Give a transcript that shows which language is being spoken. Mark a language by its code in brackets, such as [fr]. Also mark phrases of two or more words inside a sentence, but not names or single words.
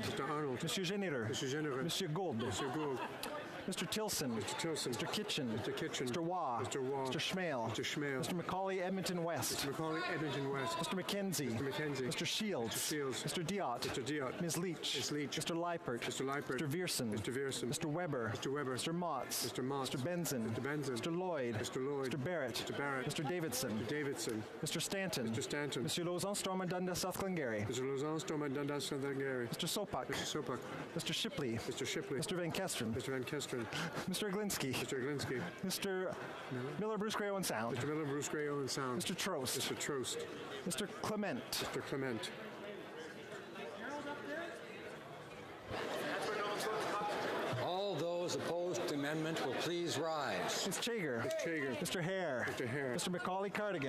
[en] Monsieur Généreux. Monsieur Gould. Mr. Tilson. Mr. Kitchen. Mr. Waugh. Mr. Schmale. Mr. Macaulay Edmonton West. Mr. McKenzie. Mr. Shields. Mr. Diot. Ms. Leach. Mr. Leipert. Mr. Viersen. Mr. Weber. Mr. Motz. Mr. Benson. Mr. Lloyd. Mr. Barrett. Mr. Davidson. Mr. Stanton. Mr. Lauzon, Storm and Dundas, South Glengarry. Mr. Sopak. Mr. Shipley. Mr. Van Kesteren. Mr. Glinsky. Mr. Miller Bruce Gray Owen Sound. Mr. Trost. Mr. Clement. All those opposed to the amendment will please rise. Ms. Chager. Mr. Hare. Mr. Macaulay Cardigan.